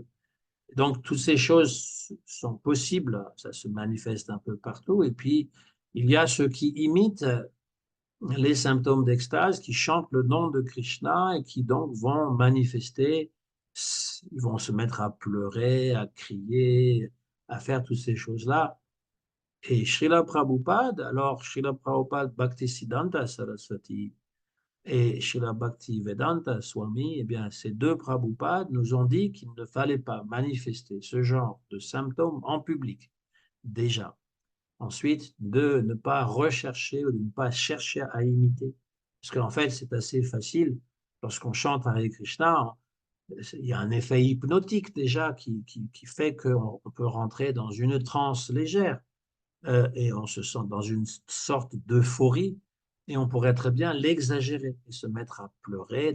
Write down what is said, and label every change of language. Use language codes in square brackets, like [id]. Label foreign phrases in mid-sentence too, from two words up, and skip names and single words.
[fr] Donc, toutes ces choses sont possibles, ça se manifeste un peu partout. Et puis, il y a ceux qui imitent les symptômes d'extase, qui chantent le nom de Krishna et qui donc vont manifester, ils vont se mettre à pleurer, à crier, à faire toutes ces choses-là. Et Srila Prabhupada, alors Srila Prabhupada Bhaktisiddhanta Saraswati et Srila Bhaktivedanta Swami, eh bien, ces deux Prabhupads nous ont dit qu'il ne fallait pas manifester ce genre de symptômes en public, déjà. Ensuite, de ne pas rechercher ou de ne pas chercher à imiter. Parce qu'en fait, c'est assez facile. Lorsqu'on chante Hare Krishna, il y a un effet hypnotique déjà qui fait qu'on peut rentrer dans une transe légère et on se sent dans une sorte d'euphorie Et on pourrait très bien l'exagérer et se mettre à pleurer.